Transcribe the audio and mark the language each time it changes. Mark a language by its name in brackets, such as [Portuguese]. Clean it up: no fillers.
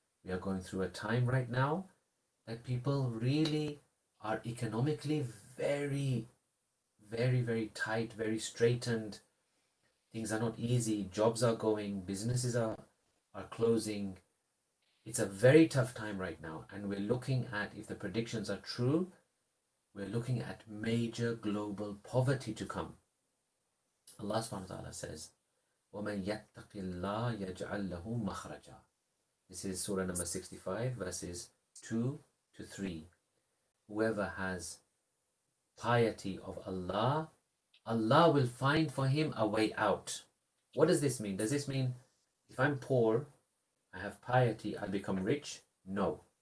[English] We are going through a time right now that people really are economically very, very, very tight, very straitened. Things are not easy. Jobs are going, businesses are closing. It's a very tough time right now. And we're looking at, if the predictions are true, we're looking at major global poverty to come. Allah subhanahu wa ta'ala says, [Arabic] وَمَنْ يَتَّقِ اللَّهَ يَجْعَلْ لَهُ مَخْرَجًا. [English] This is surah number 65, verses 2 to 3. Whoever has piety of Allah, Allah will find for him a way out. What does this mean? Does this mean if I'm poor, I have piety, I'll become rich? No.